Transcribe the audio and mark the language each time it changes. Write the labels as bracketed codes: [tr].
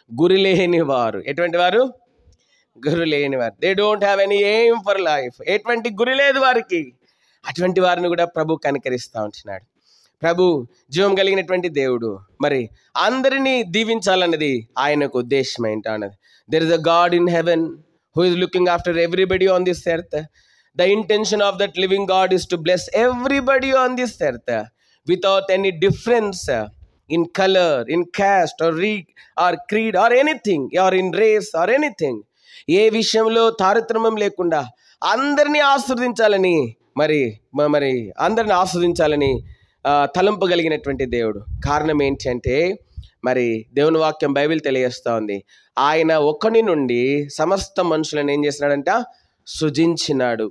[te] గురి లేని వారు. ఎటువంటి వారు? గురి లేని వారు. [en] They don't have any aim for life. [te] ఎటువంటి గురి లేదు వారికి. అటువంటి వారిని కూడా ప్రభు కనికరిస్తూ ఉంటున్నాడు. ప్రభు జీవం కలిగినటువంటి దేవుడు మరి అందరినీ దీవించాలన్నది ఆయనకు ఉద్దేశం ఏంటన్నది. [en] There is a God in heaven who is looking after everybody on this earth. The intention of that living God is to bless everybody on this earth without any difference in color, in caste or creed or anything, or in race or anything. [te] ఏ విషయంలో తారతమ్యం లేకుండా అందరినీ ఆస్వాదించాలని మరి అందరిని ఆస్వాదించాలని తలంపగలిగినటువంటి దేవుడు. కారణం ఏంటి అంటే మరి దేవుని వాక్యం బైబిల్ తెలియజేస్తూ ఉంది. ఆయన ఒక్కని నుండి సమస్త మనుషులను ఏం చేసినాడంట? సృజించినాడు.